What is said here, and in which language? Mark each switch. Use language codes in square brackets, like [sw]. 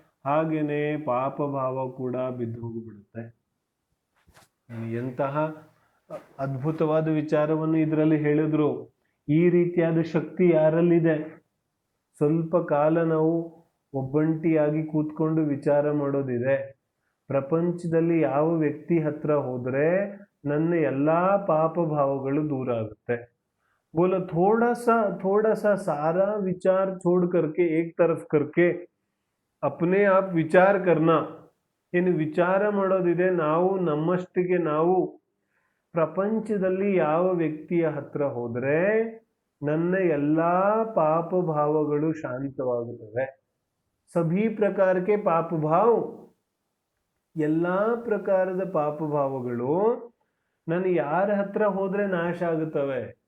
[kn] ಹಾಗೇನೆ ಪಾಪ ಭಾವ ಕೂಡ ಬಿದ್ದು ಹೋಗ್ಬಿಡುತ್ತೆ. ಎಂತಹ ಅದ್ಭುತವಾದ ವಿಚಾರವನ್ನು ಇದರಲ್ಲಿ ಹೇಳಿದ್ರು. ಈ ರೀತಿಯಾದ ಶಕ್ತಿ ಯಾರಲ್ಲಿದೆ? ಸ್ವಲ್ಪ ಕಾಲ ನಾವು ಒಬ್ಬಂಟಿಯಾಗಿ ಕೂತ್ಕೊಂಡು ವಿಚಾರ ಮಾಡೋದಿದೆ. ಪ್ರಪಂಚದಲ್ಲಿ ಯಾವ ವ್ಯಕ್ತಿ ಹತ್ರ ಹೋದ್ರೆ ನನ್ನ ಎಲ್ಲಾ ಪಾಪ ಭಾವಗಳು ದೂರ ಆಗುತ್ತೆ. [hi] बोलो थोड़ा सा सारा विचार छोड़ करके एक तरफ करके अपने आप ವಿಚಾರ करना. [kn] ಏನು ವಿಚಾರ ಮಾಡೋದಿದೆ? ನಾವು ನಮ್ಮಷ್ಟಿಗೆ ನಾವು ಪ್ರಪಂಚದಲ್ಲಿ ಯಾವ ವ್ಯಕ್ತಿಯ ಹತ್ರ ಹೋದ್ರೆ ನನ್ನ ಎಲ್ಲಾ ಪಾಪ ಭಾವಗಳು ಶಾಂತವಾಗುತ್ತವೆ. ಸಭಿ ಪ್ರಕಾರಕ್ಕೆ ಪಾಪ ಭಾವ, ಎಲ್ಲಾ ಪ್ರಕಾರದ ಪಾಪ ಭಾವಗಳು ನನ್ನ ಯಾರ ಹತ್ರ ಹೋದ್ರೆ ನಾಶ ಆಗುತ್ತವೆ.